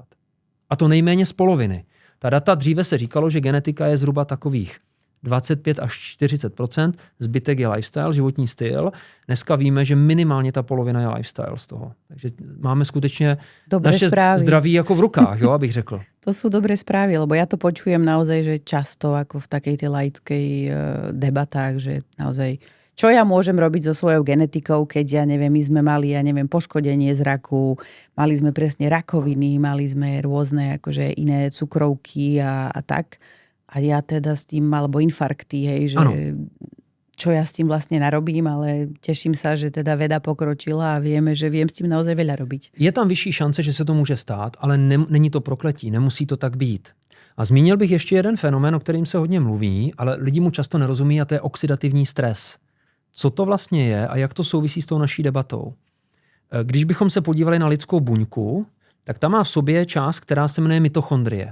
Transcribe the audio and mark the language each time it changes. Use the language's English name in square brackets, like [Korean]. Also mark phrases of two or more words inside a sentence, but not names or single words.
[Czech] A to nejméně z poloviny. Ta data dříve se říkalo, že genetika je zhruba takových 25 až 40%, zbytek je lifestyle, životní styl. Dneska víme, že minimálně ta polovina je lifestyle z toho. Takže máme skutečně naše zdraví jako v rukách, jo, abych řekl. [Slovak] To sú dobré správy, lebo ja to počujem naozaj, že často ako v takej tej laickej debatách, že naozaj čo ja môžem robiť so svojou genetikou, keď my sme mali, poškodenie z raku, mali sme presne rakoviny, mali sme rôzne akože iné cukrovky a tak. A ja teda s tým, alebo infarkty, hej, že čo ja s tým vlastne narobím, ale teším sa, že teda veda pokročila a vieme, že viem s tím naozaj veľa robiť. [Czech] Je tam vyšší šance, že se to může stát, ale není to prokletí, nemusí to tak být. A zmínil bych ještě jeden fenomén, o kterým se hodně mluví, ale lidi mu často nerozumí, a to je oxidativní stres. Co to vlastně je a jak to souvisí s tou naší debatou? Když bychom se podívali na lidskou buňku, tak ta má v sobě část, která se jmenuje mitochondrie.